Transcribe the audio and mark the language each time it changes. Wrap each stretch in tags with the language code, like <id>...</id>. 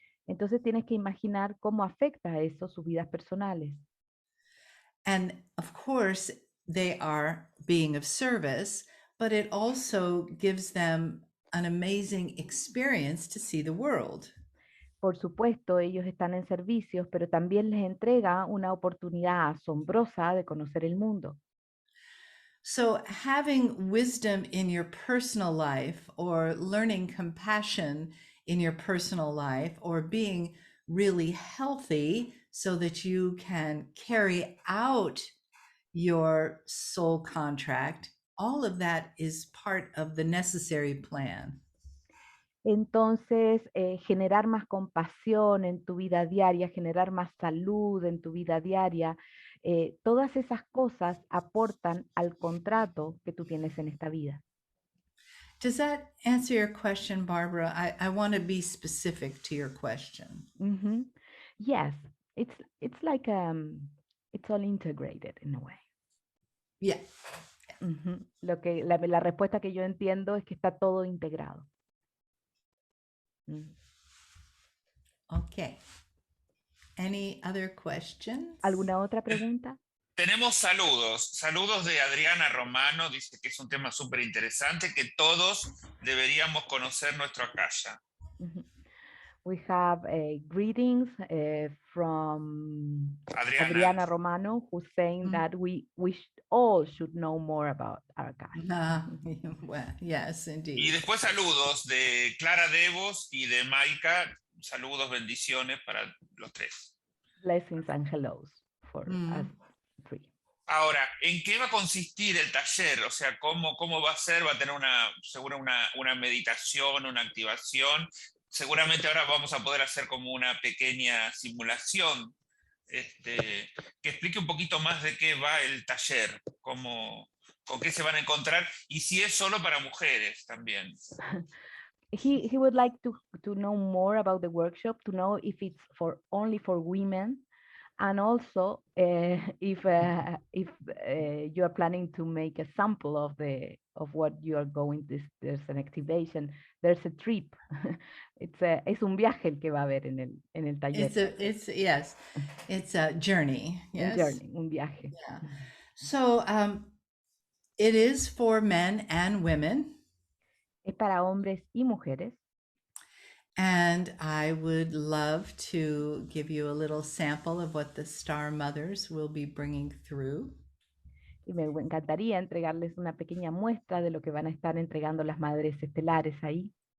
<es>Entonces tienes que imaginar cómo afecta a eso sus vidas personales.</es> <en>And of course, they are being of service, but it also gives them an amazing experience to see the world.</en> <es>Por supuesto, ellos están en servicios, pero también les entrega una oportunidad asombrosa de conocer el mundo.</es> <en>So, having wisdom in your personal life, or learning compassion in your personal life, or being really healthy so that you can carry out your soul contract, all of that is part of the necessary plan.</en> <es>Entonces, generar más compasión en tu vida diaria, generar más salud en tu vida diaria, todas esas cosas aportan al contrato que tú tienes en esta vida.</es> <en>Does that answer your question, Barbara? I want to be specific to your question. Mhm. Yes, it's like it's all integrated in a way. Yeah. Ujú.</en> <es>La respuesta que yo entiendo es que está todo integrado. Mm.</es> <en>Okay. Any other questions?</en> <es>¿Alguna otra pregunta? Tenemos saludos de Adriana Romano, dice que es un tema súper interesante, que todos deberíamos conocer nuestro Akasha. Mhm.</es> <en>We have greetings from Adriana Romano, who's saying that we all should know more about our Akash. Well, yes, indeed.</en> <es>Y después saludos de Clara Devos y de Maika, saludos, bendiciones para los tres.</es> <en>Blessings and hellos for us three.</en> <es>Ahora, ¿en qué va a consistir el taller? O sea, ¿cómo va a ser? ¿Va a tener seguro una meditación, una activación? Seguramente ahora vamos a poder hacer como una pequeña simulación que explique un poquito más de qué va el taller, con qué se van a encontrar y si es solo para mujeres también.</es> <en>He would like to know more about the workshop, to know if it's only for women, and also if you are planning to make a sample of what you are going. There's an activation, there's a trip.</en> <es>Es un viaje el que va a haber en el taller.</es> <en>It's a journey. Yes.</en> <es>Un journey, un viaje. Yeah.</es> <en>So it is for men and women.</en> <es>Es para hombres y mujeres.</es> <en>And I would love to give you a little sample of what the Star Mothers will be bringing through.</en> <es>Y me encantaría entregarles una pequeña muestra de lo que van a estar entregando las madres estelares ahí.</es>